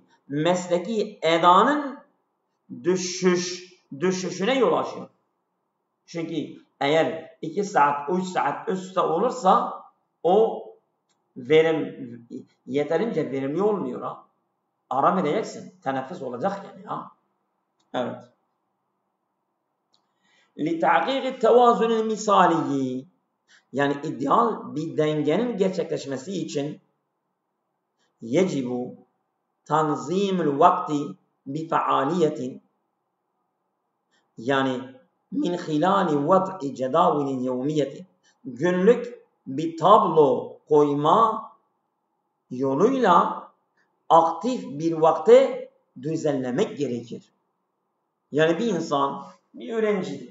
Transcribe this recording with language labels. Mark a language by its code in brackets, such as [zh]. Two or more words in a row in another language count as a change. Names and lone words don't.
[tr] Mesleki edanın düşüşüne yol açıyor. Çünkü eğer 2 saat, 3 saat üstte olursa o yeterince verimli olmuyor. Ara vereceksin. Teneffüs olacak yani. Evet. [ar] لِتَعْقِيقِ التَّوَازُنِ الْمِثَالِيِّ. [tr] Yani ideal bir dengenin gerçekleşmesi için [ar] يَجِبُ تَنْظِيمُ الْوَقْتِ بِفَعَالِيَةٍ. Yani من خلال وضع جداول يومية. [tr] Günlük bir tablo koyma yoluyla aktif bir vakte düzenlemek gerekir. Yani bir insan, bir öğrencidir.